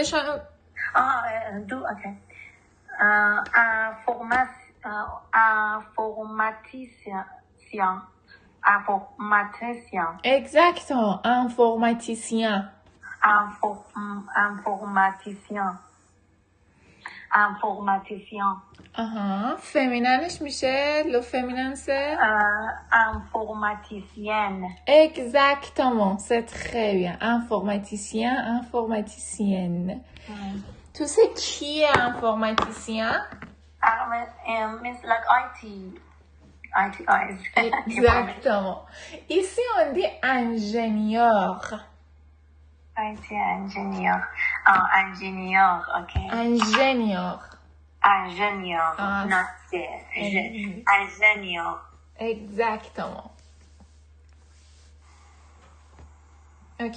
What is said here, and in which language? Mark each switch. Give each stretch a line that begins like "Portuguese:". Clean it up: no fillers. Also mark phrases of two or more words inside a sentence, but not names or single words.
French: ok. Informaticien. Exactement. Informaticien. Informaticien.
Persian: فمیننش میشه لو فمیننسه
French: Informaticienne. Exactement, c'est très bien. Informaticien, informaticienne. Tu sais qui est informaticien?
English: Means like IT. IT guys.
French: Exactement. Ici, on dit ingénieur. IT ingénieur. Ingénieur, ok. Ingénieur. Ingénieur. Non, c'est ingénieur. Exactement. Ok.